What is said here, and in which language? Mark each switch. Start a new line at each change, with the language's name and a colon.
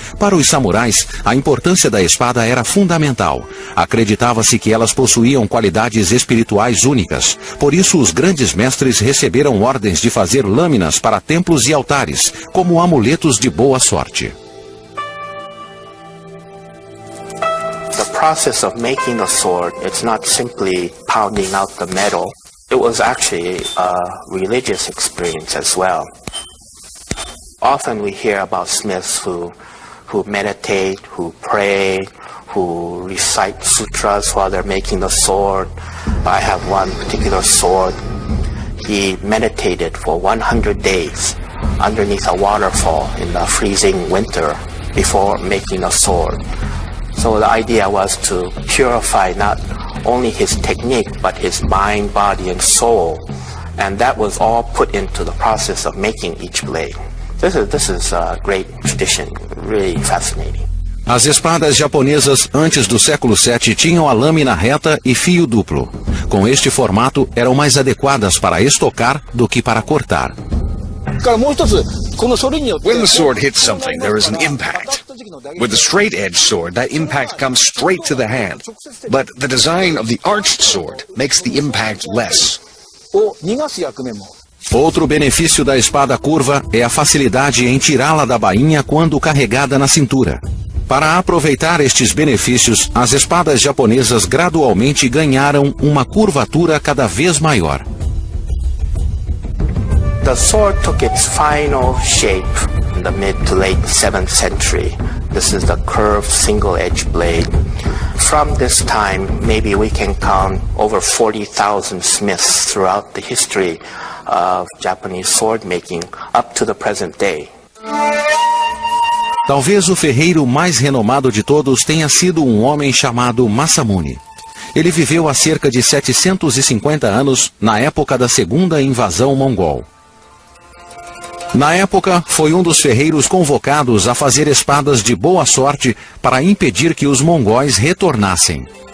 Portuguese: Para os samurais, a importância da espada era fundamental. Acreditava-se que elas possuíam qualidades espirituais únicas. Por isso, os grandes mestres receberam ordens de fazer lâminas para templos e altares, como amuletos de boa sorte.
English: The process of making the sword, it's not simply pounding out the metal. It was actually a religious experience as well. Often we hear about smiths who meditate, who pray, who recite sutras while they're making the sword. I have one particular sword. He meditated for 100 days underneath a waterfall in the freezing winter before making a sword. So the idea was to purify not only his technique, but his mind, body, and soul. And that was all put into the process of making each blade. This is a great tradition, really fascinating.
Portuguese: As espadas japonesas antes do século VII tinham a lâmina reta e fio duplo. Com este formato, eram mais adequadas para estocar do que para cortar.
English: When the sword hits something, there is an impact. With the straight-edged sword, that impact comes straight to the hand. But the design of the arched sword makes the impact less.
Portuguese: Outro benefício da espada curva é a facilidade em tirá-la da bainha quando carregada na cintura. Para aproveitar estes benefícios, as espadas japonesas gradualmente ganharam uma curvatura cada vez maior.
English: The sword took its final shape in the mid to late 7th century. This is the curved single-edged blade. From this time, maybe we can count over 40,000 smiths throughout the history of Japanese sword making up to the present day.
Portuguese: Talvez o ferreiro mais renomado de todos tenha sido um homem chamado Masamune. Ele viveu há cerca de 750 anos, na época da segunda invasão mongol. Na época, foi um dos ferreiros convocados a fazer espadas de boa sorte para impedir que os mongóis retornassem.